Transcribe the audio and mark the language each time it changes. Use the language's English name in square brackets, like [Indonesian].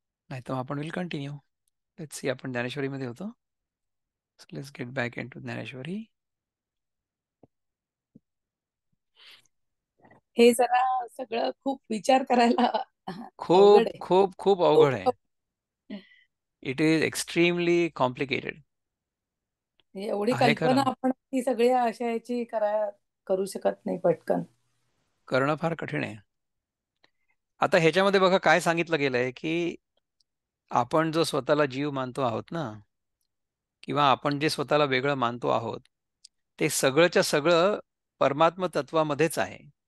[Marathi] नाही तर आपण [English] Will continue. Let's see [Marathi] आपण ज्ञानेश्वरीमध्ये होतो. [English] Let's get back into Dnyaneshwari. [Marathi] हे जरा सगळं खूप विचार करायला अवघड खूप आहे. खूप खूप अवघड आहे. [English] It is extremely complicated. [Marathi] एवढी आहे कल्पना खरं. आपण ती सगळी अशा याची करू शकत नाही पटकन. करणं फार कठीण आहे. आता ह्याच्यामध्ये बघा काय सांगितलं गेलंय की आपण जो स्वतःला जीव मानतो आहोत ना, किंवा आपण जे स्वतःला वेगळं मानतो आहोत, ते सगळंच्या सगळं परमात्म तत्वामध्येच आहे.